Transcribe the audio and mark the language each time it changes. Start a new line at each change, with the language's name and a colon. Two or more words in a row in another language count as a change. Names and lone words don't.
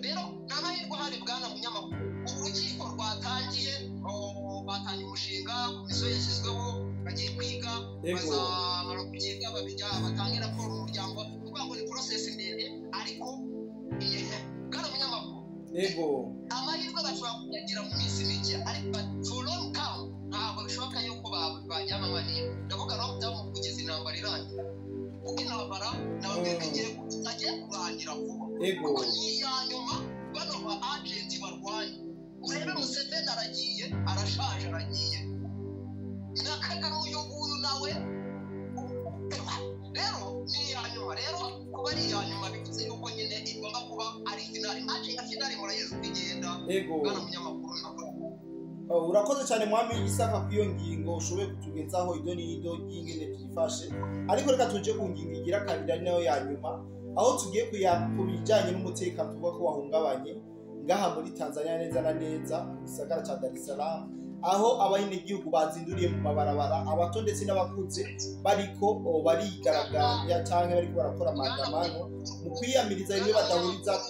Kinyarwanda: Rero n'amahirwe hari bwana munyamakuru, urukiko rwatangiye batangiye umushinga, komisiyo yashyizweho bagiye kwiga, bazamara kubyiga batange raporo mu muryango, kuvuga ngo ni process ndende, ariko bwana munyamakuru amahirwe bashobora kuyagira mu minsi mike, ariko
English: for long term
Kinyarwanda: ntabwo bishoboka yuko bajyamo amahirwe. Ndavuga
English: long term
Kinyarwanda: kugeza intambara irangira, kuko intambara nababwira ko igiye kurangira vuba, kuko ni iya nyuma bano ba agent barwanya. Urebe Museveni aragiye, arashaje aragiye, na Kagame uyu nguyu nawe. Rero ni iya nyuma, rero kuba ari iya nyuma bivuze yuko nyine igomba kuba ari finali, match ya finali murayizi kugenda. Bwana munyamakuru nako
Rundi: urakoze cyane mwami Isaka ku iyo ngingo ushoboye kutugezaho ido n'ido y'ingene byifashe, ariko reka tuje ku ngingo igira kabiri ari nayo ya nyuma, aho tugiye kubijyanye n'umutekano tuvuga ko wahungabanye ngaha muri Tanzania neza na neza mu gisagara cya Dar es Salaam, aho abayinegihugu bazinduriye mu mabarabara, abato ndetse n'abakuze bariko barigaragambya cyangwa bariko barakora maandamano mu kwiyamiriza bimwe badahurizako.